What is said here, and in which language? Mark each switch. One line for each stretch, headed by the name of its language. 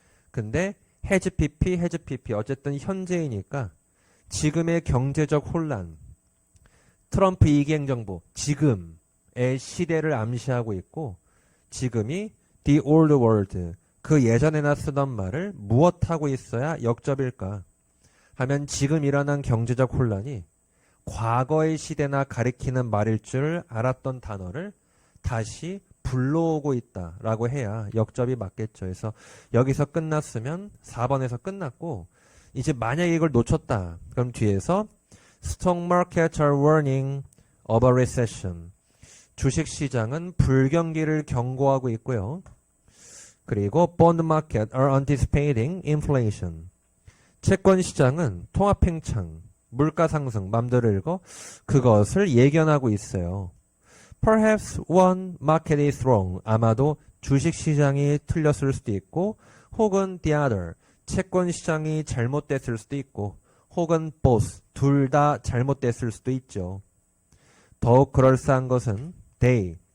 Korean: 근데 has pp 어쨌든 현재이니까 지금의 경제적 혼란, 트럼프 2기 행정부, 지금의 시대를 암시하고 있고 지금이
English: the old world,
Korean: 그 예전에나 쓰던 말을 무엇하고 있어야 역접일까 하면 지금 일어난 경제적 혼란이 과거의 시대나 가리키는 말일 줄 알았던 단어를 다시 불러오고 있다라고 해야 역접이 맞겠죠. 그래서 여기서 끝났으면 4번에서 끝났고 이제 만약에 이걸 놓쳤다. 그럼 뒤에서
English: Stock markets are warning of a recession.
Korean: 주식시장은 불경기를 경고하고 있고요. 그리고
English: bond market are anticipating inflation.
Korean: 채권시장은 통화팽창, 물가상승, 맘대로 읽어 그것을 예견하고 있어요.
English: Perhaps one market is wrong.
Korean: 아마도 주식시장이 틀렸을 수도 있고 혹은
English: the other.
Korean: 채권시장이 잘못됐을 수도 있고 혹은 both. 둘 다 잘못됐을 수도 있죠. 더욱 그럴싸한 것은 they.